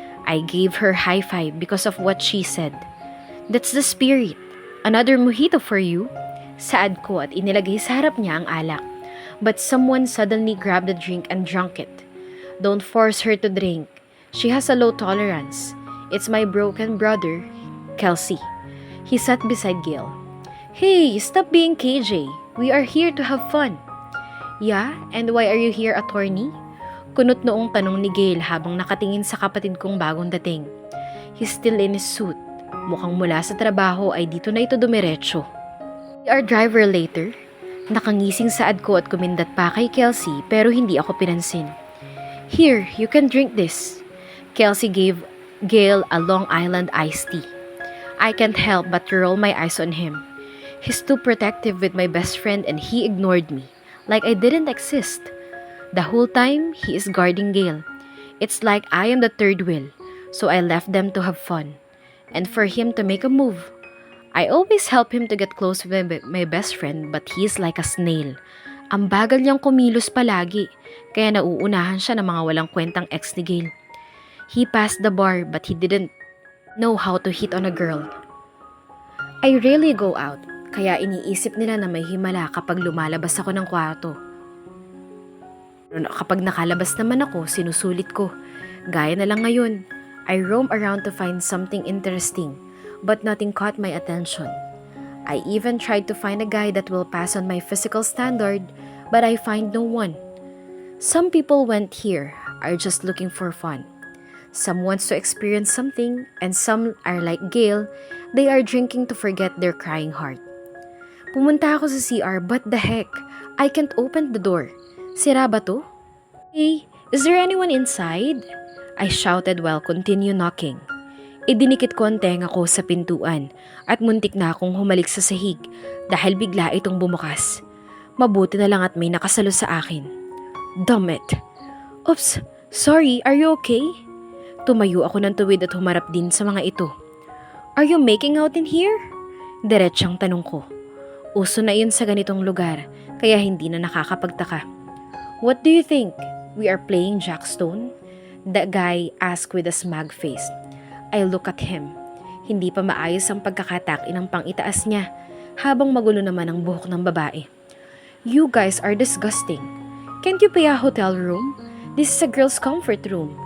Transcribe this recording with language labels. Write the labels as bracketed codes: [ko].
[en] I gave her high five because of what she said. That's the spirit. Another mojito for you. [tl] Saad ko at inilagay sa harap niya ang alak. [en] But someone suddenly grabbed the drink and drank it. Don't force her to drink. She has a low tolerance. It's my broken brother, Kelsey. He sat beside Gail. Hey, stop being KJ. We are here to have fun. Yeah, and why are you here, attorney? [tl] Kunot noong tanong ni Gail habang nakatingin sa kapatid kong bagong dating. [en] He's still in his suit. [tl] Mukhang mula sa trabaho ay dito na ito dumiretso. [en] Our driver later. [tl] Nakangising saad ko at kumindat pa kay Kelsey pero hindi ako pinansin. [en] Here, you can drink this. Kelsey gave Gail a Long Island iced tea. I can't help but to roll my eyes on him. He's too protective with my best friend and he ignored me. Like I didn't exist. The whole time, he is guarding Gail. It's like I am the third wheel, so I left them to have fun. And for him to make a move. I always help him to get close with my best friend, but he is like a snail. [tl] Ang bagal niyang kumilos palagi, kaya nauunahan siya ng mga walang kwentang ex ni Gail. [en] He passed the bar, but he didn't know how to hit on a girl. I rarely go out. [tl] Kaya iniisip nila na may himala kapag lumalabas ako ng kwarto. Kapag nakalabas naman ako, sinusulit ko. Gaya na lang ngayon, [en] I roam around to find something interesting, but nothing caught my attention. I even tried to find a guy that will pass on my physical standard, but I find no one. Some people went here are just looking for fun. Some wants to experience something, and some are like Gail, they are drinking to forget their crying heart. [tl] Pumunta ako sa CR, [en] but the heck, I can't open the door. [tl] Sira ba to? [en] Hey, is there anyone inside? I shouted while continue knocking. [tl] Idinikit ko ang tenga ko sa pintuan at muntik na akong humalik sa sahig dahil bigla itong bumukas. Mabuti na lang at may nakasalo sa akin. Damn it! [en] Oops, sorry, are you okay? [tl] Tumayo ako ng tuwid at humarap din sa mga ito. [en] Are you making out in here? [tl] Diretsang tanong ko. Uso na yun sa ganitong lugar, kaya hindi na nakakapagtaka. [en] "What do you think? We are playing Jackstone?" The guy asked with a smug face. I look at him. [tl] Hindi pa maayos ang pagkakatakin ng pang-itaas niya, habang magulo naman ang buhok ng babae. [en] "You guys are disgusting. Can't you pay a hotel room? This is a girl's comfort room.